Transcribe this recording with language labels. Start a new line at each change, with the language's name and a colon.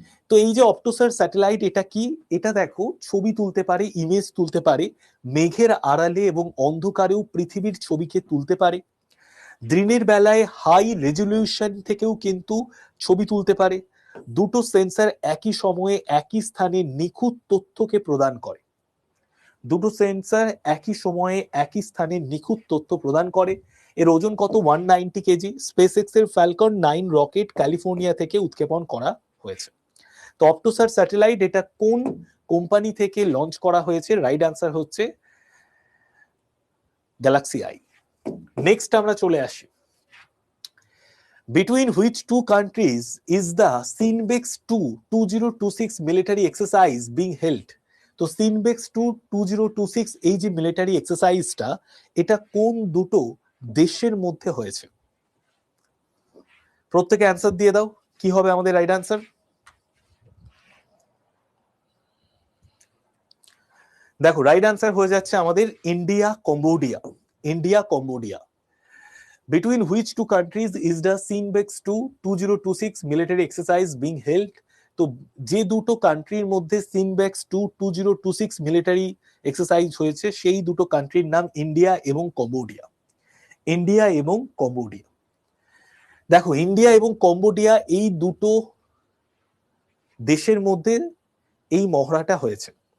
Bangla: তো এই যে অপটোসার স্যাটেলাইট, এটা কি? এটা দেখো, ছবি তুলতে পারে, ইমেজ তুলতে পারে, মেঘের আড়ালে এবং অন্ধকারেও পৃথিবীর ছবিকে তুলতে পারে, দিনের বেলায় হাই রেজলিউশন থেকেও কিন্তু ছবি তুলতে পারে, দুটো সেন্সর একই সময়ে একই স্থানে নিখুঁত তথ্যকে প্রদান করে, দুটো সেন্সর একই সময়ে একই স্থানে নিখুঁত তথ্য প্রদান করে। এর ওজন কত? 190 কেজি। স্পেসএক্স এর ফ্যালকন 9 রকেট ক্যালিফোর্নিয়া থেকে উৎক্ষেপণ করা হয়েছে। তো অপটোসার স্যাটেলাইট এটা কোন কোম্পানি থেকে লঞ্চ করা হয়েছে? রাইট আনসার হচ্ছে গ্যালাক্সি আই। নেক্সট আমরা চলে আসি,
English: between which two countries is the Sinbex 2 2026 military exercise being held?
Bangla: তো সিনবেক্স 2 2026 এই যে মিলিটারি এক্সারসাইজটা, এটা কোন দুটো দেশের মধ্যে হয়েছে? প্রত্যেকে অ্যান্সার দিয়ে দাও, কি হবে আমাদের রাইট অ্যান্সার? দেখো, রাইট অ্যান্সার হয়ে যাচ্ছে আমাদের India Cambodia, India Cambodia.
English: Between which two countries is the Sinbex 2 2026 military exercise being held?
Bangla: তো যে দুটো কান্ট্রির মধ্যে সিনবেক্স 2 2026 মিলিটারি এক্সারসাইজ হয়েছে, সেই দুটো কান্ট্রির নাম ইন্ডিয়া এবং কম্বোডিয়া, ইন্ডিয়া এবং কম্বোডিয়া। দেখো, ইন্ডিয়া এবং কম্বোডিয়া এই দুটো দেশের মধ্যে এই মহড়াটা হয়েছে।